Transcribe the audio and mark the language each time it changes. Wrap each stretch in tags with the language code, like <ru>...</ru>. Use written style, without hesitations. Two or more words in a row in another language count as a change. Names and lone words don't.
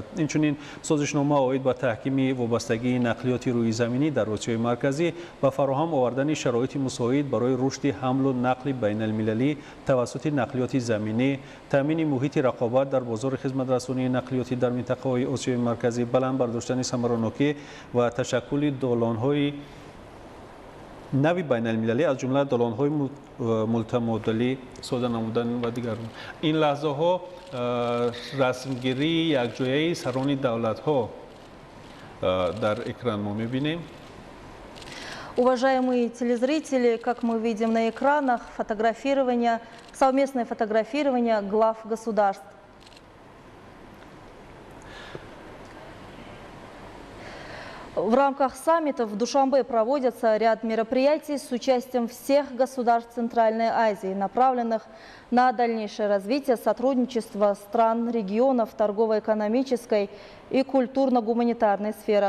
<fa>اینچنین سازشنامه عاید به تحکیم وابستگی نقلیاتی روی زمینی در آسیای مرکزی و فراهم آوردن شرایط مساعد برای رشد حمل و نقل بین المللی توسط نقلیات زمینی، تامین محیط رقابت در بازار خدمت رسانی نقلیاتی در منطقه آسیای مرکزی، بلند برداشتن ثمراناکی و تشکل دالان‌های نوی بین المللی از جمله دالان‌های مولتی‌مودلی ساده نمودن و دیگر. این لحظه ها رسمگیری یکجایی سران دولت ها در اکران ما می‌بینیم.</fa> <ru>Уважаемые телезрители, как мы видим на экранах, совместное фотографирование глав государств. В рамках саммита в Душанбе проводится ряд мероприятий с участием всех государств Центральной Азии, направленных на дальнейшее развитие сотрудничества стран, регионов, торгово-экономической и культурно-гуманитарной сферах.</ru>